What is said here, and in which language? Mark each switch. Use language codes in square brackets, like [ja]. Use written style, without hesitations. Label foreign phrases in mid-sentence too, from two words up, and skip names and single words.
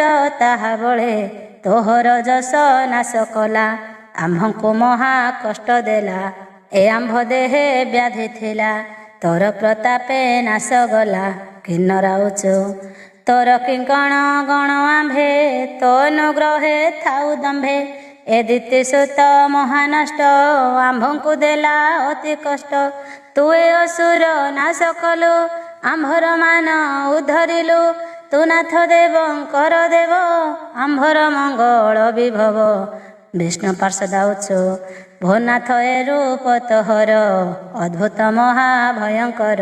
[or] ତାହା ବଳେ ତୋହର ଯଶ ନାଶ କଲା ଆମ୍ଭଙ୍କୁ ମହା କଷ୍ଟ ଦେଲା ଏ ଆମ୍ଭ ଦେହେ ବ୍ୟାଧି ଥିଲା ତୋର ପ୍ରତାପେ ନାଶ ଗଲା କିନ୍ନରାଉଚୁ ତୋର କିଙ୍କଣ ଗଣ ଆମ୍ଭେ ତୋ ଅନୁଗ୍ରହେ ଥାଉ ଦମ୍ଭେ ଏ ଦିତିସୁତ ମହାନଷ୍ଟ ଆମ୍ଭଙ୍କୁ ଦେଲା ଅତି କଷ୍ଟ। ତୁ ଏ ଅସୁର ନାଶ କଲୁ ଆମ୍ଭର ମାନ ଉଦ୍ଧରିଲୁ। ତୁ ନାଥ ଦେବଙ୍କର ଦେବ ଆମ୍ଭର ମଙ୍ଗଳ ବିଭବ। ବିଷ୍ଣୁ ପାର୍ଶ୍ୱଦ ଉଚୁ ଭୋନାଥ ଏ ରୂପ ତୋହର ଅଦ୍ଭୁତ ମହାଭୟଙ୍କର।